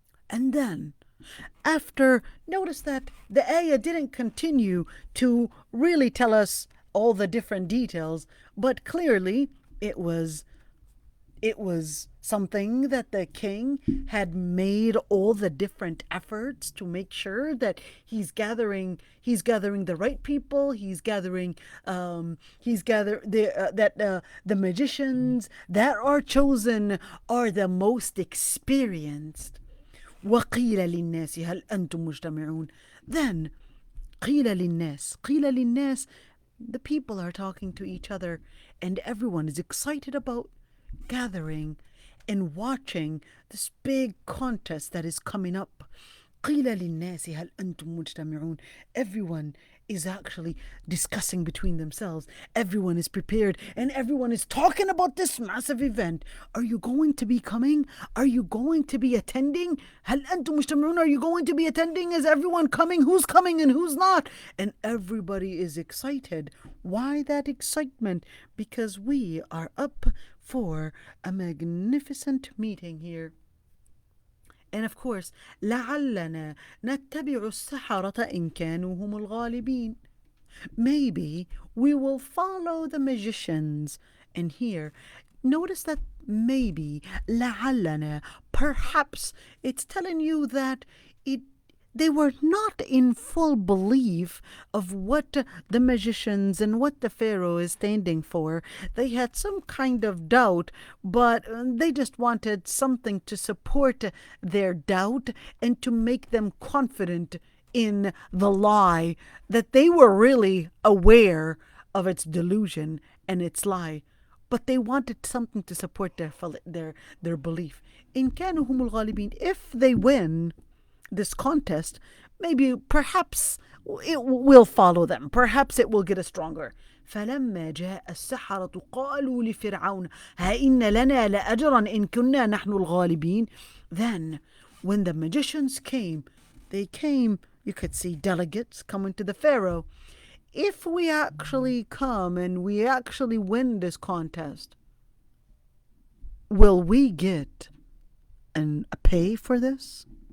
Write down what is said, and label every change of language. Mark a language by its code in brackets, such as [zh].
[en] And then notice that the ayah didn't continue to really tell us all the different details, but clearly it was something that the king had made all the different efforts to make sure that he's gathering the right people. The magicians that are chosen are the most experienced. [ar] وقيل للناس هل أنتم مجتمعون. [en] Then [ar] قيل للناس, [en] the people are talking to each other, and everyone is excited about gathering and watching this big contest that is coming up. [ar] قيل للناس هل أنتم مجتمعون. [en] Everyone is actually discussing between themselves. Everyone is prepared and everyone is talking about this massive event. Are you going to be coming? Are you going to be attending? [ar] هل أنتم مجتمعون? [en] Are you going to be attending? Is everyone coming? Who's coming and who's not? And everybody is excited. Why that excitement? Because we are up for a magnificent meeting here. And of course, [ar] لعلنا نتبع السحرة إن كانوا هم الغالبين. [en] Maybe we will follow the magicians. And here, notice that maybe, لعلنا, perhaps, it's telling you that they were not in full belief of what the magicians and what the Pharaoh is standing for. They had some kind of doubt, but they just wanted something to support their doubt and to make them confident in the lie, that they were really aware of its delusion and its lie. But they wanted something to support their belief. [ar] إن كانوا هم الغالبين, [en] if they win this contest, maybe perhaps it will follow them. Perhaps it will get us stronger. [ar] فلما جاء السحرة قالوا لفرعون هإن لنا لأجرا إن كنا نحن الغالبين. [en] Then when the magicians came, you could see delegates coming to the Pharaoh. If we actually come and we actually win this contest, will we get a pay for this?